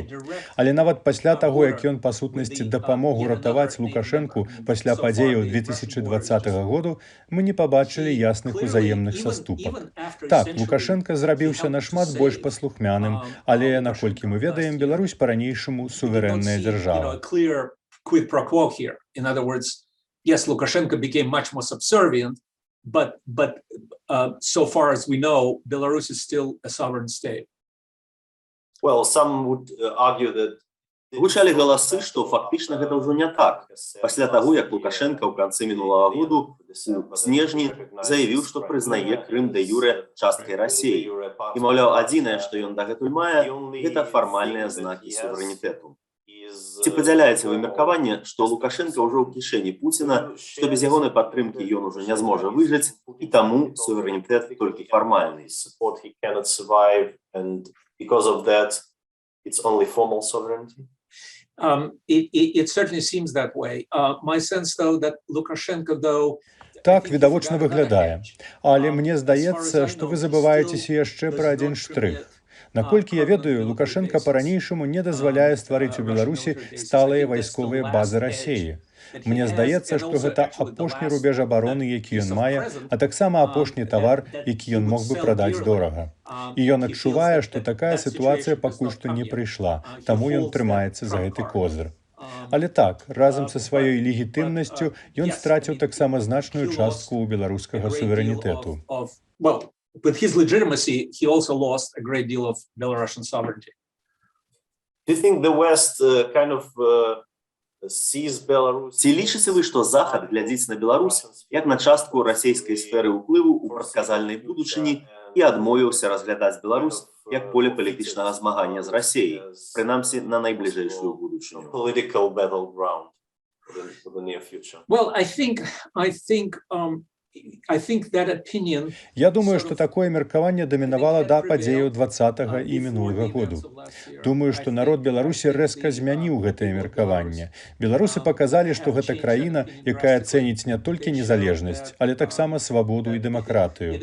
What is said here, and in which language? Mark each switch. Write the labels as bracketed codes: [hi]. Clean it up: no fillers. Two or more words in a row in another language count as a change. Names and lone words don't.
[be] Але нават пасля таго, як ён, па сутнасці, дапамог уратаваць Лукашэнку пасля падзеяў 2020 году, мы не пабачылі ясных узаемных саступак. Так, Лукашэнка зрабіўся нашмат больш паслухмяным, але, наколькі мы ведаем, Беларусь па-ранейшаму суверэнная дзяржава. [en] Yes, Lukashenko became much more subservient, but so far as we know, Belarus is still a sovereign state. Well, some would argue that [be] Гучалі галасы, што фактычна гэта ўжо не так. Пасля таго, як Лукашенка ў канцы мінулага году у снежні заявіў, што прызнае Крым дэ-юрэ часткай Расіі. І, маўляў, адзінае, што ён дагэтуль мае, гэта фармальныя знакі суверэнітэту. Ці падзяляеце вы меркаванне, што Лукашенка ўжо ў кішэні Пуціна, што без ягонай падтрымкі ён ужо не зможа выжыць, і таму суверэнітэт толькі фармальны? [en] It certainly seems that way. My sense, though, that Lukashenko, though, [be] Так відавочна выглядае. Але мне здаецца, што вы забываецеся яшчэ пра адзін штрых. Наколькі я ведаю, Лукашенка па-ранейшаму не дазваляе стварыць у Беларусі сталыя вайсковыя базы Расіі. Мне здаецца, што гэта апошні рубеж абароны, які ён мае, а таксама апошні тавар, які ён мог бы прадаць дорага. І ён адчувае, што такая сітуацыя пакуль што не прыйшла, таму ён трымаецца за гэты козыр. Але так, разам са сваёй легітымнасцю ён страціў таксама значную частку ў беларускага суверэнітэту. [en] With his legitimacy, he also lost a great deal of Belarusian sovereignty. Do you think the West [be] Ці лічыце вы, што Захад глядзіць на Беларусь як на частку расійскай сферы ўплыву ў прадказальнай будучыні і адмовіўся разглядаць Беларусь як поле палітычнага змагання з Расіяй, прынамсі на найбліжэйшую будучыню? [en] Well, I think that opinion. [be] Я думаю, што такое меркаванне дамінавала да падзеяў 20-га і мінулага году. Думаю, што народ Беларусі рэзка змяніў гэтае меркаванне. Беларусы паказалі, што гэта краіна, якая цэніць не толькі незалежнасць, але таксама свабоду і дэмакратыю.